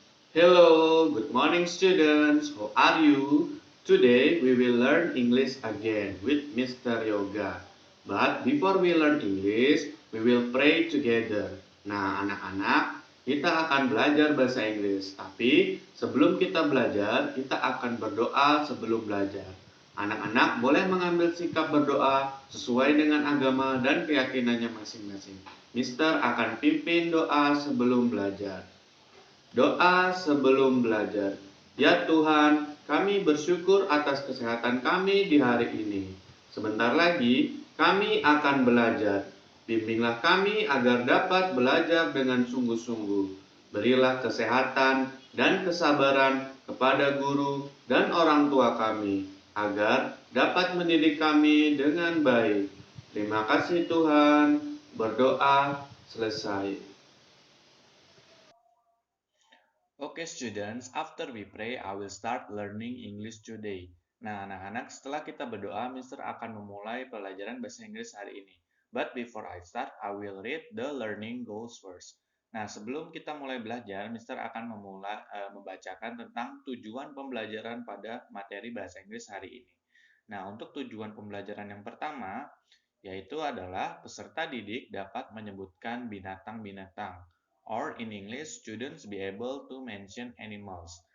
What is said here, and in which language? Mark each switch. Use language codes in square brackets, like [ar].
[en] Hello, good morning students. How are you? Today we will learn English again with Mr. Yoga. But before we learn English, we will pray together. [id] Nah, anak-anak, kita akan belajar bahasa Inggris. Tapi sebelum kita belajar, kita akan berdoa sebelum belajar. Anak-anak boleh mengambil sikap berdoa sesuai dengan agama dan keyakinannya masing-masing. Mister akan pimpin doa sebelum belajar. Doa sebelum belajar. Ya Tuhan, kami bersyukur atas kesehatan kami di hari ini. Sebentar lagi kami akan belajar. Bimbinglah kami agar dapat belajar dengan sungguh-sungguh. Berilah kesehatan dan kesabaran kepada guru dan orang tua kami, agar dapat mendidik kami dengan baik. Terima kasih Tuhan. Berdoa selesai. [en] Okay students, after we pray, I will start learning English today. [id] Nah, anak-anak, setelah kita berdoa, Mister akan memulai pelajaran bahasa Inggris hari ini. [en] But before I start, I will read the learning goals first. [id] Nah, sebelum kita mulai belajar, Mister akan membacakan tentang tujuan pembelajaran pada materi bahasa Inggris hari ini. Nah, untuk tujuan pembelajaran yang pertama, yaitu adalah peserta didik dapat menyebutkan binatang-binatang, [en] or in English, students be able to mention animals.